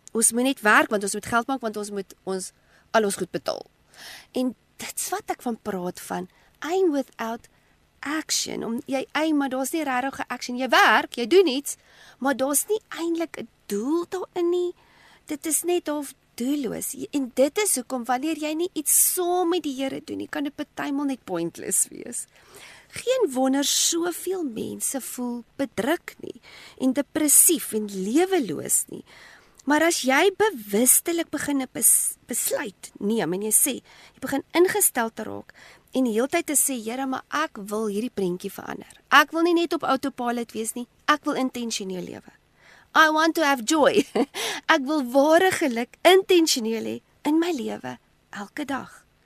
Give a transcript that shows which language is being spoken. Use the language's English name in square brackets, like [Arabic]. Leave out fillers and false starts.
[Afrikaans] Ons moet net werk want ons moet geld maak want ons moet al ons goed betaal. En dit's wat ek van praat van [English] aim without action. [Afrikaans] Om jy aim, maar daar's nie regtig 'n action. Jy werk, jy doen iets, maar daar's nie eintlik 'n doel daarin nie. Dit is net of doelloos. En dit is hoekom wanneer jy nie iets saam met die Here doen nie, kan dit partymal net pointless wees. Geen wonder soveel mense voel bedruk nie en depressief en leweloos nie. Maar as jy bewustelik begin besluit neem en jy sê, jy begin ingestel te raak en die hele tyd te sê, Here, maar ek wil hierdie prentjie verander. Ek wil nie net op autopilot wees nie, ek wil intentioneel lewe. [English] I want to have joy. [Afrikaans] Ek wil ware geluk intentioneel hê in my lewe elke dag.